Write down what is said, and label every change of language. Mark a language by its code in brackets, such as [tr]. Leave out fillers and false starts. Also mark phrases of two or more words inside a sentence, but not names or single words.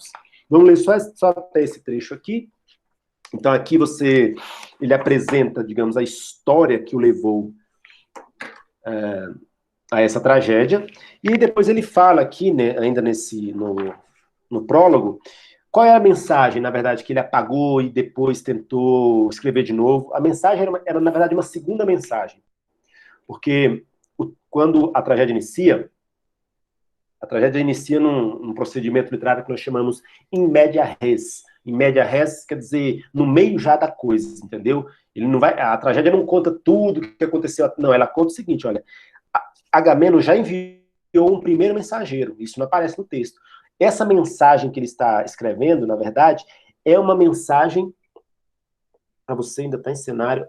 [pt] Vamos ler só até esse trecho aqui. Então aqui ele apresenta, digamos, a história que o levou a essa tragédia, e depois ele fala aqui, né, ainda no prólogo, Qual é a mensagem, na verdade, que ele apagou e depois tentou escrever de novo? A mensagem era na verdade, uma segunda mensagem. Porque quando a tragédia inicia num procedimento literário que nós chamamos [la] in media res. In media res [pt] quer dizer no meio já da coisa, entendeu? Ele não vai, a tragédia não conta tudo o que aconteceu, não, ela conta o seguinte, olha, Agamemnon já enviou um primeiro mensageiro, isso não aparece no texto. Essa mensagem que ele está escrevendo, na verdade, é uma mensagem para você ainda está em cenário.